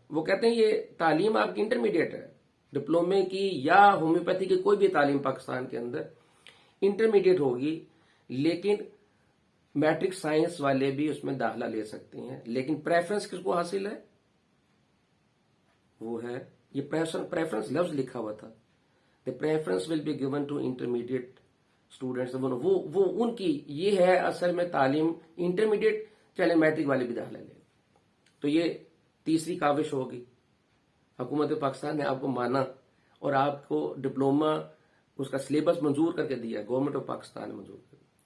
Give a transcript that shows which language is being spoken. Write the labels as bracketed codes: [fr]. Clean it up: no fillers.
[ur] وہ کہتے ہیں یہ تعلیم آپ کی انٹرمیڈیٹ ہے، ڈپلومے کی یا ہومیوپیتھی کی کوئی بھی تعلیم پاکستان کے اندر انٹرمیڈیٹ ہوگی، لیکن میٹرک سائنس والے بھی اس میں داخلہ لے سکتے ہیں. لیکن پریفرنس کس کو حاصل ہے؟ وہ ہے یہ پریفرنس لفظ لکھا ہوا تھا. [en] The preference will be given to intermediate students. [ur] وہ ان کی یہ ہے اصل میں تعلیم انٹرمیڈیٹ، چلے میٹرک والے بھی داخلہ لیں. تو یہ تیسری کاوش ہوگی. حکومت پاکستان نے آپ کو مانا اور آپ کو ڈپلوما اس کا سلیبس منظور کر کے دیا، گورنمنٹ آف پاکستان نے منظور کر دیا.